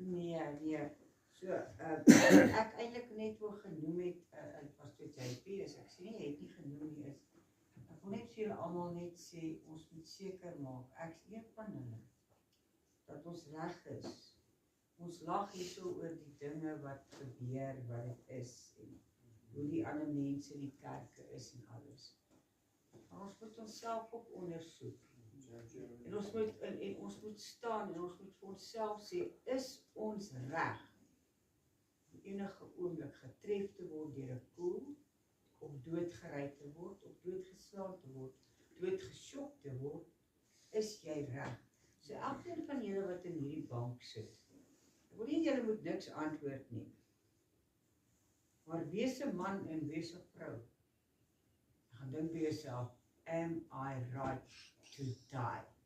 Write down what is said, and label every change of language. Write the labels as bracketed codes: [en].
[af] Nee. So, ek eintlik net wil genoem het, Pastor JP, as ek sê nie, jy het nie genoem nie, ek wil net vir julle almal net sê, ons moet seker maak, ek is een van hulle, dat ons reg is. Ons lag hierso oor die dinge wat gebeur, wat dit is, en hoe die ander mense in die kerke is en alles. Maar ons moet onsself ook ondersoek. En ons moet staan en ons moet vir onsself sê, is ons reg enige oomblik getref te word deur 'n koel, of doodgery te word, of doodgeslaan te word, doodgeskok te word, is jy reg. So elkeen van julle wat in hierdie bank sit, ek wil nie julle moet niks antwoord nie, maar wees 'n man en wees 'n vrou. Gaan dink by jouself, [en] am I right to die?